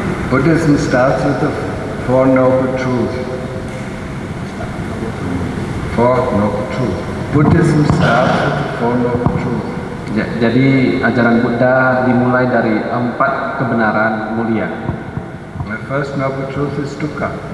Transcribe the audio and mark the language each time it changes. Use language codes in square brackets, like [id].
[en] Buddhism starts with the Four Noble Truths. Four Noble Truths. Buddhism starts with the Four Noble Truths. [id] Jadi ajaran Buddha dimulai dari 4 kebenaran mulia. [en] The first noble truth is dukkha.